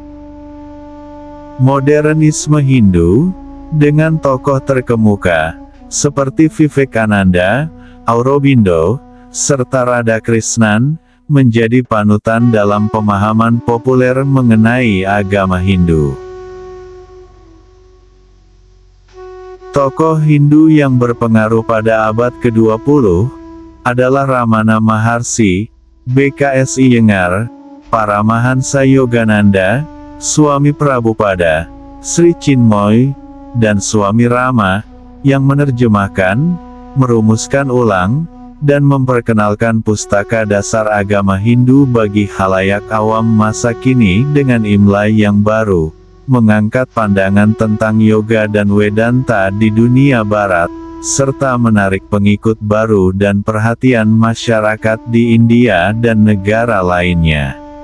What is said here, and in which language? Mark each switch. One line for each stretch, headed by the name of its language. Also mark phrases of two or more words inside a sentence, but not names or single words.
Indonesian: Modernisme Hindu, dengan tokoh terkemuka, seperti Vivekananda, Aurobindo, serta Radhakrishnan, menjadi panutan dalam pemahaman populer mengenai agama Hindu. Tokoh Hindu yang berpengaruh pada abad ke-20 adalah Ramana Maharshi, BKS Iyengar, Paramahansa Yogananda, Swami Prabhupada, Sri Chinmoy, dan Swami Rama, yang menerjemahkan, merumuskan ulang, dan memperkenalkan pustaka dasar agama Hindu bagi khalayak awam masa kini dengan imla yang baru, mengangkat pandangan tentang yoga dan Vedanta di dunia barat, serta menarik pengikut baru dan perhatian masyarakat di India dan negara lainnya.